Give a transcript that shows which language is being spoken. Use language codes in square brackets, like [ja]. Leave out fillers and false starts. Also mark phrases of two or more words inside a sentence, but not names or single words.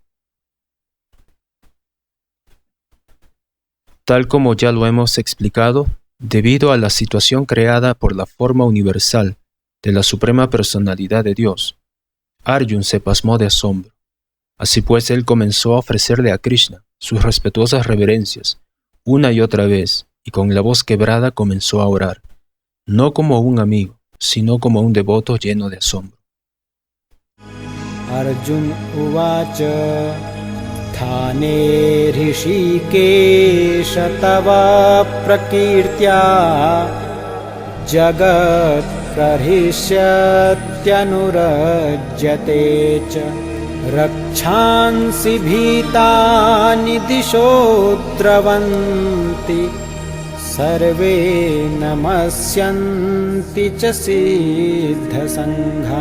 [es] Tal como ya lo hemos explicado, debido a la situación creada por la forma universal de la Suprema Personalidad de Dios, Arjun se pasmó de asombro. Así pues, él comenzó a ofrecerle a Krishna sus respetuosas reverencias una y otra vez, y con la voz quebrada comenzó a orar, no como un amigo, sino como un devoto lleno de asombro. [sa] अर्जुन उवाच थाने ऋषिकेश तवा प्रकीर्त्या जगत् प्रहिष्यत्यनुरज्यते च रक्षांसि भीतानि दिशो द्रवन्ति सर्वे नमस्यन्ति च सिद्धसङ्घा।